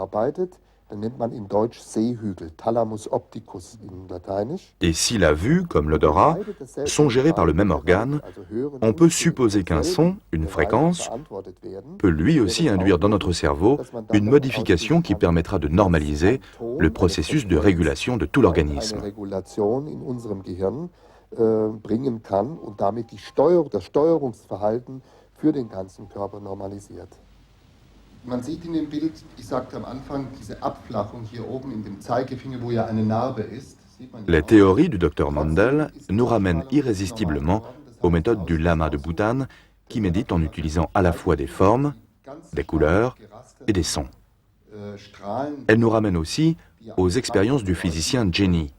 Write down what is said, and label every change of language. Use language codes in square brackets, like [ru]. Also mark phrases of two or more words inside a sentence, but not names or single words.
[fr] Et si la vue, comme l'odorat, sont gérés par le même organe, on peut supposer qu'un son, une fréquence, peut lui aussi induire dans notre cerveau une modification qui permettra de normaliser le processus de régulation de tout l'organisme. [de] Man sieht in dem Bild, ich sagte am Anfang, diese Abflachung hier oben in dem Zeigefinger, wo ja eine Narbe ist. [fr] Les théories du docteur Mandel nous ramènent irrésistiblement aux méthodes du lama de Bhoutan qui médite en utilisant à la fois des formes, des couleurs et des sons. Elles nous ramènent aussi aux expériences du physicien Jenny.